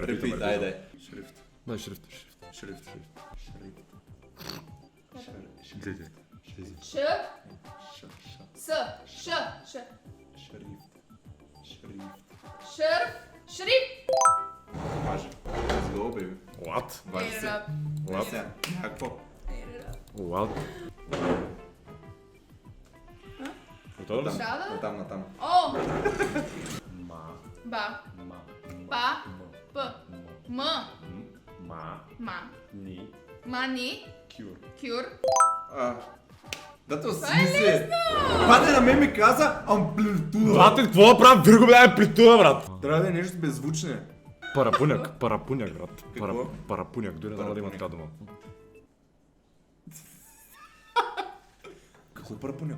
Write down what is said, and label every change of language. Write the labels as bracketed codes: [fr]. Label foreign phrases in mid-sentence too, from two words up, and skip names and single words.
[bg] Репит, дай. Шрифт. Дай шрифт. Шрифт. Ш. С. Ш. Ш. Шрифт. Шър. Шрифт. Може. [en] Let's go, baby. What? [bg] Вади се. [en] What? [bg] Сега. Какво? What? Готово ли си? Да. Натам. О. Ма. Ба. Ма. Па. П. М. Ма. Ма. Ни. Мани. Кюр. Кюр. Да те Това е осмисли. Пате на мен ми каза амплитуда. Бате, какво правим? Вирго бе, амплитуда, брат. Трябва да е нещо беззвучне. Парапуняк, брат. Какво? Парапуняк, дори няма да има така дума. Какво е парапуняк?